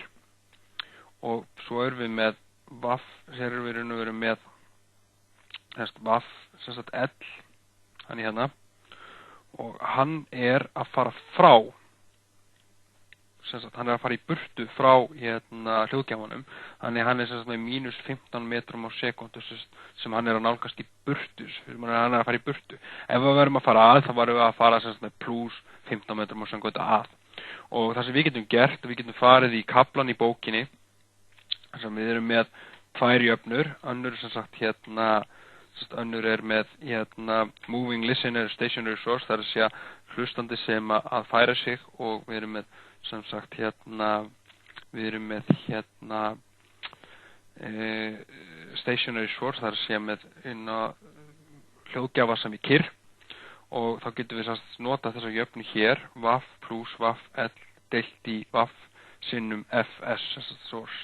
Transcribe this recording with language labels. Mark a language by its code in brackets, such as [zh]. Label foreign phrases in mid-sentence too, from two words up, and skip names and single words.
[is] Og svo erum við með WAV, hér erum við verið með WAV L, hann er hérna, og hann er að fara frá, hann er að fara í burtu frá hljóðgjafanum, þannig hann er með mínus 15 metrum á sekundu sem hann er að nálgast í burtu, hann er að fara í burtu. Ef við verðum að fara að, þá varum við að fara með plus 15 metrum á sekundu að. Og það sem við getum gert, við getum farið í kaflan í bókinni, þar sem við erum með tvær jöfnur, önnur er með [en] moving listener stationary source, [is] það er að segja hlustandi sem að færa sig, og við erum með við erum með [en] stationary source, [is] það er að segja með hljóðgjafa sem er kyrr, og þá getum við nota þessa jöfnu hér, WAV plus WAV L deilt í WAV sinnum FS source.